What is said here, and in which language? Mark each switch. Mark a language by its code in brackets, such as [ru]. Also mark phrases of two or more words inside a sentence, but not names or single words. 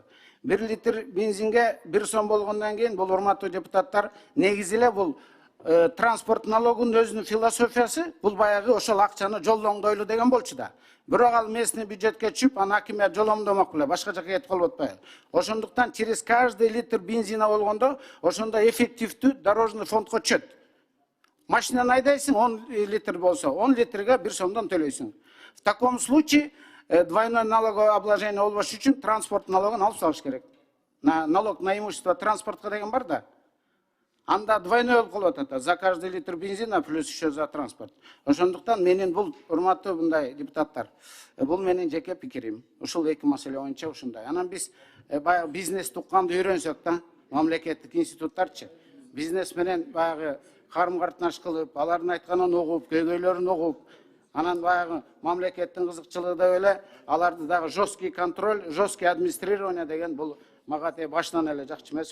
[ky] 1 литр бензинге 1 сом болгондон кийин бул, урматтуу депутаттар, негизи эле бул транспорт налогунун өзүнүн философиясы, бул баягы ошол акчаны жолдоңдойлу деген болчу да. Бирок ал [ru] местный бюджетке [ky] түшүп, аны акимият жоломдомок беле, башка жака кетип калып атпайбы. Ошондуктан [ru] через каждый литр бензина [ky] болгондо, ошондо эффективдүү [ru] дорожный фондко [ky] түшөт. Машинаны айдайсың, 10 литр болсо, 10 литрге 1 сомдон төлөйсүң. [ru] В таком случае двойное налоговое обложение [ky] болбош үчүн транспорт налогун алып салыш керек. [ru] Налог на имущество [ky] транспортка деген бар да. Анда двойной болуп калып атат, [ru] за каждый литр бензина плюс еще за транспорт. [ky] Ошондуктан менин бул, урматтуу мындай депутаттар, бул менин жеке пикирим. Ушул эки маселе боюнча ушундай. Анан биз баягы бизнести укканды үйрөнсөк да, мамлекеттик институттарчы. Бизнес менен баягы карым-катнаш кылып, алардын айтканын угуп, көйгөйлөрүн угуп, анан баягы мамлекеттин кызыкчылыгы да эле, аларды дагы [ru] жесткий контроль, жесткий администрирование [ky] деген бул мага башынан эле жакчы эмес.